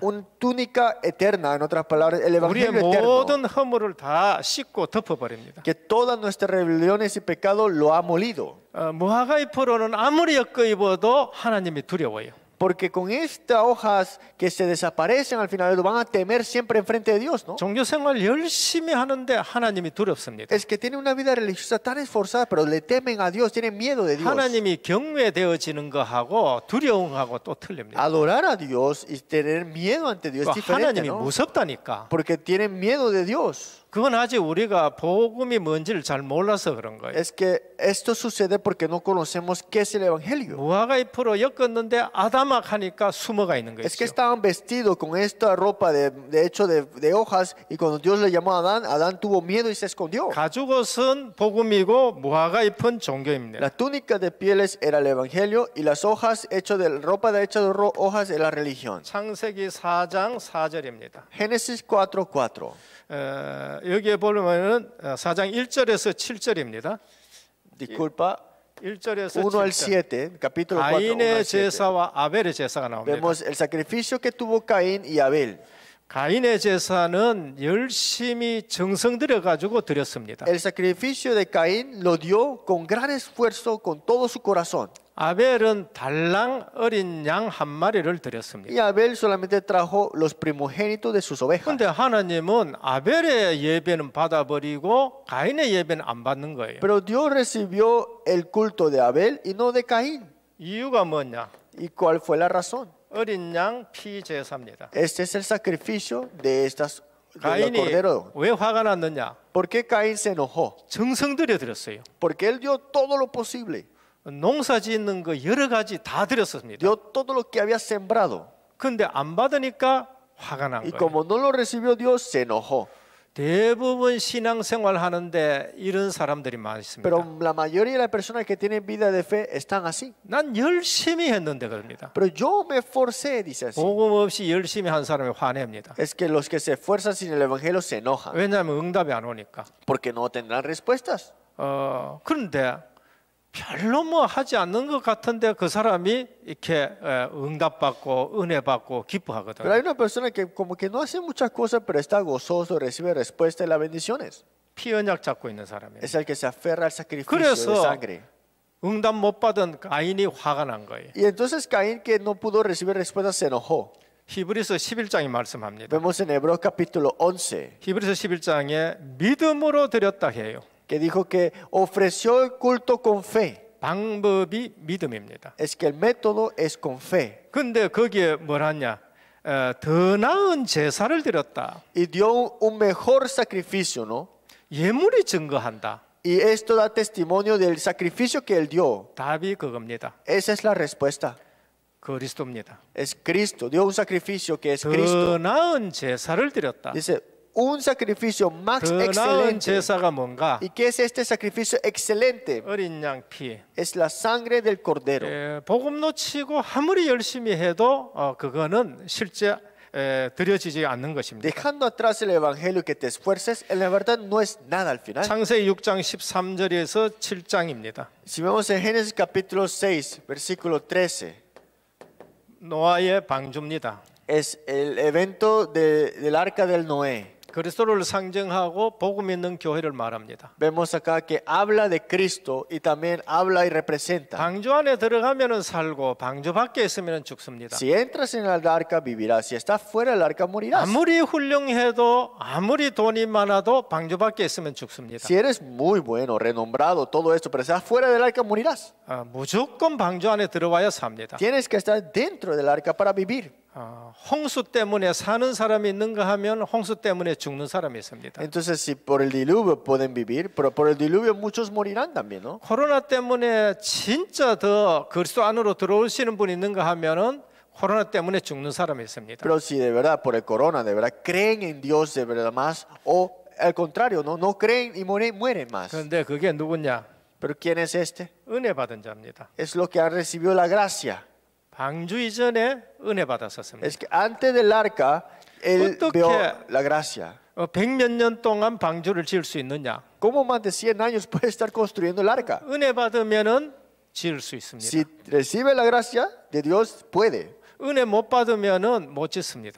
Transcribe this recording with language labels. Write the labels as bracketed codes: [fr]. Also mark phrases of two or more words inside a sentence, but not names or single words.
[es] una túnica eterna, en otras palabras, el [ko] 우리의 [es] evangelio eterno. [ko] 모든 허물을 다 씻고 덮어버립니다. [es] Que todas nuestras rebeliones y pecados lo ha molido. [ko] 무화과 잎으로는 아무리 엮어 입어도 하나님이 두려워요. [es] Porque con estas hojas que se desaparecen al final lo van a temer siempre enfrente de Dios, ¿no? [ko] 종교 생활 열심히 하는데 하나님이 두렵습니다. [es] Es que tienen una vida religiosa tan esforzada, pero le temen a Dios, tienen miedo de Dios. [ko] 하나님이 경외되어지는 거하고 두려움하고 또 틀립니다. [es] Adorar a Dios y tener miedo ante Dios es diferente, [ko] 하나님이 [es] ¿no? [ko] 무섭다니까. [es] Porque tienen miedo de Dios. [ko] 그건 아직 우리가 복음이 뭔지를 잘 몰라서 그런 거예요. [es] Es que esto sucede porque no conocemos qué es el evangelio. [ko] 무화과 잎으로 엮었는데 아담악 하니까 숨어가 있는 [es] Es que [ko] 거죠. [es] estaban vestidos con esta ropa de hecho de hojas y cuando Dios le llamó a Adán, Adán tuvo miedo y se escondió. [ko] 가죽옷은 복음이고 무화과 잎은 종교입니다. [es] La túnica de pieles era el evangelio y las hojas hechas de ropa de hojas era la religión. [ko] 창세기 4장 4절입니다. [es] Génesis 4:4. [ko] 여기에 보면은 4장 1절에서 7절입니다. [es] Disculpa, [ko] 1절에서 [es] 1 al [ko] 7절. [es] 7, capítulo 4, 1 [ko] 가인의 [es] al 7. [ko] 제사와 아벨의 제사가 나옵니다. [es] Vemos el sacrificio que tuvo Caín y Abel. [ko] 가인의 제사는 열심히 정성 들여 가지고 드렸습니다. [es] El sacrificio de Caín lo dio con gran esfuerzo, con todo su corazón. [ko] 아벨은 달랑 어린 양 한 마리를 드렸습니다. [es] Y Abel solamente trajo los primogénitos de sus ovejas. [ko] 그런데 하나님은 아벨의 예배는 받아버리고 가인의 예배는 안 받는 거예요. [es] Pero Dios recibió el culto de Abel y no de Caín. [ko] 이유가 뭐냐? [es] ¿Y cuál fue la razón? [ko] 어린 양 피 제사입니다. [es] Este es el sacrificio de estas del [ko] 가인이 [es] cordero. [ko] 왜 화가 났느냐? [es] ¿Por qué Caín se enojó? [ko] 정성 들여 드렸어요. [es] Porque él dio todo lo posible. [ko] 농사 짓는 거 여러 가지 다 드렸습니다. [es] Dio todo lo que había sembrado. [ko] 근데 안 받으니까 화가 난 [es] Y [ko] 거예요. [es] como no lo recibió Dios, se enojó. [ko] 대부분 신앙생활 하는데 이런 사람들이 많습니다. [es] Pero la mayoría de las personas que tienen vida de fe están así. [ko] 난 열심히 했는데 그럽니다. [es] Pero yo me esforcé, dice así. [ko] 복음 없이 열심히 한 사람이 화냅니다. [es] Es que los que se esfuerzan sin el evangelio se enojan. [ko] 왜냐하면 응답이 안 오니까. [es] Porque no tendrán respuestas. [ko] 그런데 별로 뭐 하지 않는 것 같은데 그 사람이 이렇게 응답받고 은혜 받고 [es] Pero hay [ko] 기뻐하거든요. [es] una persona que como que no hace muchas cosas, pero está gozoso, recibe respuesta y las bendiciones. [ko] 피 언약 잡고 있는 사람이에요. [es] Es el que se aferra al sacrificio de [ko] 그래서 [es] sangre. [ko] 응답 못 받은 가인이 화가 난 거예요. [es] Y entonces Caín, que no pudo recibir respuesta, se enojó. [ko] 히브리서 11장이 말씀합니다. [es] Vemos en Hebreos capítulo 11, [ko] 히브리서 11장에 믿음으로 드렸다 해요. [es] que dijo que ofreció el culto con fe. [ko] 방법이 믿음입니다. [es] Es que el método es con fe. [ko] 근데 거기에 뭘 하냐? 더 나은 제사를 드렸다. [es] Y dio un mejor sacrificio, ¿no? [ko] 예물이 증거한다. [es] Y esto da testimonio del sacrificio que él dio. [ko] 답이 그겁니다. [es] Esa es la respuesta. [ko] 그리스도입니다. [es] Es Cristo. Dio un sacrificio que es [ko] 더 [es] Cristo. [ko] 나은 제사를 드렸다. [es] Dice, un sacrificio más [ko] 더 나은 [es] excelente. [ko] 제사가 뭔가? [es] ¿Y qué es este sacrificio excelente? [ko] 어린 양 피. [es] Es la sangre del cordero. [ko] 복음 놓치고 아무리 열심히 해도 그거는 실제 드려지지 않는 것입니다. [es] Dejando atrás el evangelio que te esfuerces, en la verdad no es nada al final. [ko] 창세기 6장 13절에서 7장입니다. [es] Si vemos en Génesis capítulo 6, versículo 13, [ko] 노아의 방주입니다. [es] es el evento del arca del Noé. [ko] 그리스도를 상징하고 복음 있는 교회를 말합니다. [es] Vemos acá que habla de Cristo y también habla y representa. [ko] 방주 안에 들어가면은 살고 방주 밖에 있으면은 죽습니다. [es] Si entras en el arca, vivirás. Si estás fuera del arca, morirás. [ko] 아무리 훌륭해도 아무리 돈이 많아도 방주 밖에 있으면 죽습니다. [es] Si eres muy bueno, renombrado, todo esto, pero estás fuera del arca, morirás. [ko] 무조건 방주 안에 들어와야 삽니다. [es] Tienes que estar dentro del arca para vivir. [ko] 홍수 때문에 사는 사람이 있는가 하면 홍수 때문에 죽는 사람이 있습니다. [es] Entonces, si por el diluvio pueden vivir, pero por el diluvio muchos morirán también, ¿no? [ko] 코로나 때문에 진짜 더 그리스도 안으로 들어오시는 분이 있는가 하면은 코로나 때문에 죽는 사람이 있습니다. [es] Pero si de verdad por el corona, de verdad creen en Dios de verdad más, o al contrario, no creen y mueren más. [ko] 그런데 그게 누구냐? [es] Pero ¿quién es este? [ko] 은혜 받은 자입니다. [es] Es lo que han recibido la gracia. [ko] 방주 이전에 은혜 받았었습니다. [es] Es que antes del arca, él [ko] 어떻게- [es] vio la gracia. [ko] 100몇 년 동안 방주를 지을 수 있느냐? [es] ¿Cómo más de 100 años puede estar construyendo el arca? [ko] 은혜 받으면은 지을 수 있습니다. [es] Si recibe la gracia de Dios, puede. [ko] 은혜 못 받으면은 못 짓습니다.